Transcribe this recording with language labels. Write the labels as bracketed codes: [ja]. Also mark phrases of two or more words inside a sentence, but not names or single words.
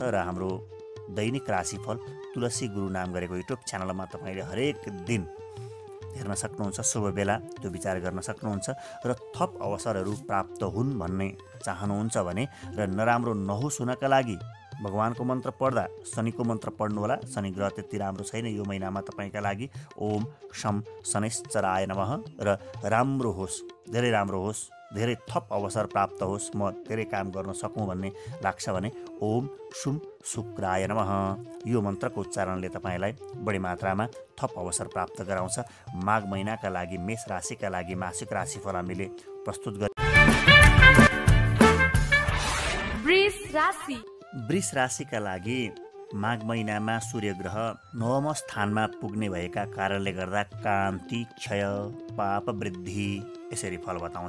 [ne] र हाम्रो दैनिक राशिफल तुलसी गुरु नाम गरेको युट्युब च्यानलमा तपाईँले हरेक दिन हेर्न सक्नुहुन्छ, शुभ बेला त्यो विचार गर्न सक्नुहुन्छ। र थप अवसरहरू प्राप्त हुन् भन्ने चाहनुहुन्छ भने र नराम्रो नहोस् हुनका लागि भगवानको मन्त्र पढ्दा शनिको मन्त्र पढ्नुहोला। शनि ग्रह त्यति राम्रो छैन यो महिनामा तपाईँका लागि। [sa] ओम शम शनैश्चराय नमः। [ne] र राम्रो होस्, धेरै राम्रो होस्, धेरै थप अवसर प्राप्त होस्, म धेरै काम गर्न सकौँ भन्ने लाग्छ भने [sa] ओम शुम शुक्राय नमः [ne] यो मन्त्रको उच्चारणले तपाईँलाई बढी मात्रामा थप अवसर प्राप्त गराउँछ। माघ महिनाका लागि मेष राशिका लागि मासिक राशिफल हामीले प्रस्तुत गरे। वृष राशिका लागि माघ महिनामा सूर्य ग्रह नवम स्थानमा पुग्ने भएका कारणले गर्दा कान्ति, क्षय, पाप वृद्धि यसरी फल बताउँछ।